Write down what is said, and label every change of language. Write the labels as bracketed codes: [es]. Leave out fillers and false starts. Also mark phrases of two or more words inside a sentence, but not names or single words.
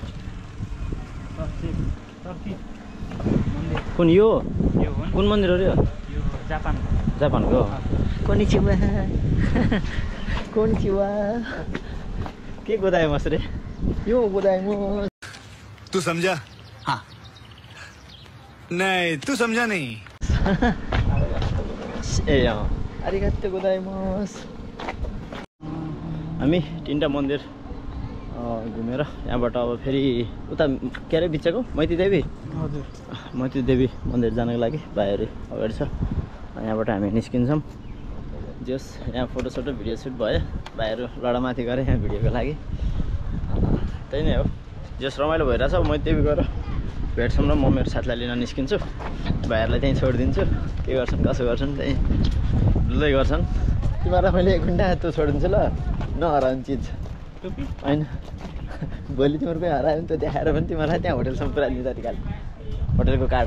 [ne] कुन यो कुन मन्दिर हो यो जापानको कोनिचिवा के गोदाइमस रे यो गोदाइमस [hi] तू समझा हाँ नहीं तू समझा नहीं [ne] ए [ja] ありがとう ございます [ne] हामी तीनटा मन्दिर घुमेर यहाँबाट अब फेरि उता के अरे बिचको मैती देवी मन्दिर जानको लागि भाइहरू अगाडि छ यहाँबाट हामी निस्किन्छौँ जस यहाँ फोटोसोटो [en] video shoot [ne] भयो भाइहरू लडामाथि गरे यहाँ भिडियोको लागि त्यही नै हो जस रमाइलो भइरहेछ मैती देवी गएर भेट्छौँ र म मेरो साथीलाई लिन निस्किन्छु भाइहरूलाई त्यहीँ छोडिदिन्छु के गर्छन् कसो गर्छन् त्यहीँ डुल्दै गर्छन् तिमीहरूलाई मैले 1 घन्टा त्यो छोडिदिन्छु ल नहराउने चिज होइन भोलि तिमीहरू कोही हरायो भने त देखाएर पनि तिमीहरूलाई त्यहाँ होटेलसम्म पुऱ्याइदिन्छ तरिकाले होटेलको कार्ड